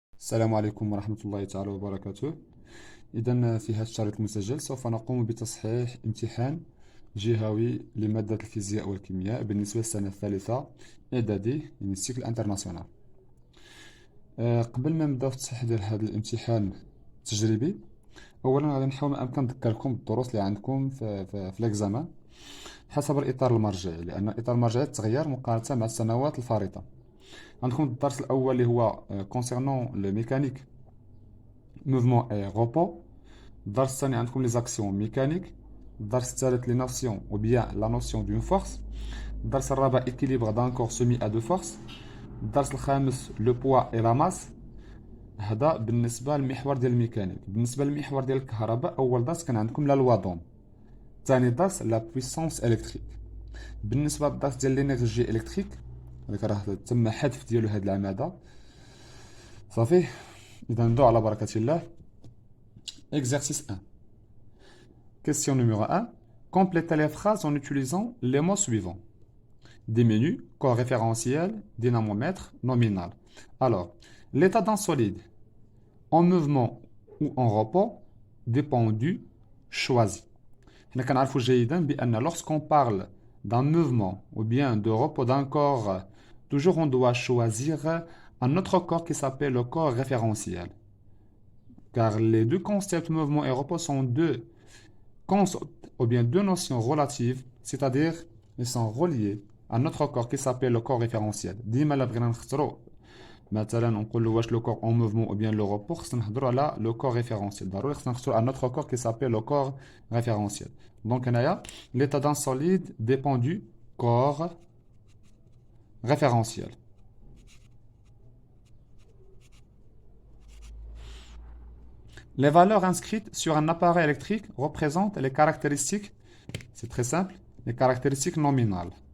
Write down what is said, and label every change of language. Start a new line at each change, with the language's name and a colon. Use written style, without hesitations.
Arabic: السلام عليكم ورحمة الله تعالى وبركاته. إذا في هذا الشريط المسجل سوف نقوم بتصحيح امتحان جهوي لمادة الفيزياء والكيمياء بالنسبة للسنة الثالثة إعدادي يعني السيكل انترناسيونال. قبل ما نبداو في التصحيح ديال هذا الامتحان التجريبي، أولا غادي نحاول ما أمكن نذكركم بالدروس اللي عندكم في الإكزامان حسب الإطار المرجعي، لأن الإطار المرجعي تغير مقارنة مع السنوات الفارطة. عندكم الدرس الأول اللي هو
French: concernant le mécanique mouvement et repos.
Arabic: الدرس الثاني عندكم
French: les actions mécaniques.
Arabic: الدرس الثالث
French: les notions ou bien la notion d'une force.
Arabic: الدرس الرابع
French: équilibre d'un corps soumis à deux forces.
Arabic: الدرس الخامس
French: le poids et la masse.
Arabic: هذا بالنسبة للمحور ديال الميكانيك. بالنسبة للمحور ديال الكهرباء أول درس كان عندكم
French: لا لوا دوم.
Arabic: ثاني درس
French: لا بويسونس إلكتريك.
Arabic: بالنسبة للدرس ديال
French: لينيرجي إلكتريك
Arabic: هذاك راه تم حذف ديالو هاد العمادة صافي. إذا نبداو على بركة الله.
French: Exercice 1. Question numéro 1. Complétez les phrases en utilisant les mots suivants. Diminue, corps référentiel, dynamomètre, nominal. Alors, l'état d'un solide en mouvement ou en repos dépend du choisi. Nous savons
Arabic: جيدا بأن
French: lorsqu'on parle d'un mouvement ou bien de repos d'un corps, toujours on doit choisir un autre corps qui s'appelle le corps référentiel. Car les deux concepts mouvement et repos sont deux concepts ou bien deux notions relatives, c'est-à-dire ils sont reliés à notre corps qui s'appelle le corps référentiel.
Arabic: ديما لا بغينا نختاروا مثلا نقولوا واش لو
French: corps en mouvement ou bien le repos
Arabic: خصنا نهضروا على
French: le corps référentiel.
Arabic: ضروري خصنا نختاروا
French: un autre corps qui s'appelle le corps référentiel. Donc
Arabic: هنايا
French: l'état d'un solide dépend du corps référentiel. Les valeurs inscrites sur un appareil électrique représentent les caractéristiques, c'est très simple, les caractéristiques nominales.